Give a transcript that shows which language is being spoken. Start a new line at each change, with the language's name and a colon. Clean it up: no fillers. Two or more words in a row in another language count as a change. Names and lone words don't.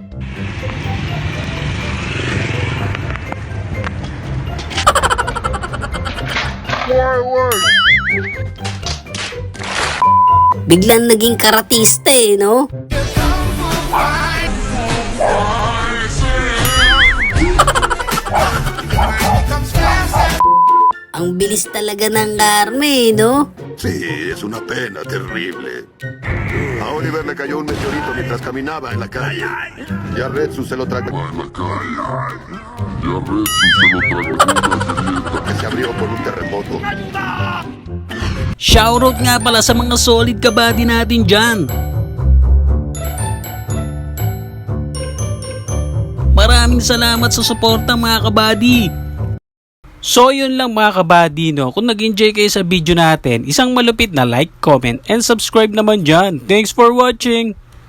Filipino: Biglang naging karatista eh, no? Ang bilis talaga ng Carme, no?
Spanish: Sí, es una pena terrible. A Oliver le cayó un meteorito mientras caminaba en la calle. Y a Retsu se lo tragó. Que se abrió por un terremoto.
Filipino: Shoutout nga pala sa mga solid kabady natin dyan. Maraming salamat sa suporta mga kabady. So yun lang mga kabady, no? Kung nag-enjoy kayo sa video natin, isang malupit na
English: like, comment, and subscribe
Filipino: naman dyan.
English: Thanks for watching!